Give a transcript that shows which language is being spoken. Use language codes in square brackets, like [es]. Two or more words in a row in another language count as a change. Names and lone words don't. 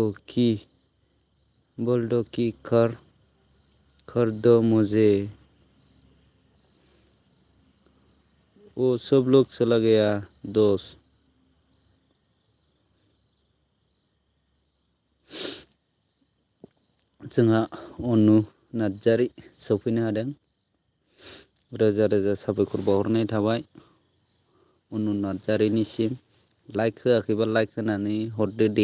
[hi] दो कि कर दो मुझे। वो सब लोग चला गया दोस्त। [brx] जोंहा अनु नार्जारी सफैनो हादों। रोजा रोजा साबायखर बावहरनाय थाबाय अनु नार्जारिनिसिम। लाइक होआखैबा लाइक होनानै हरदो दे।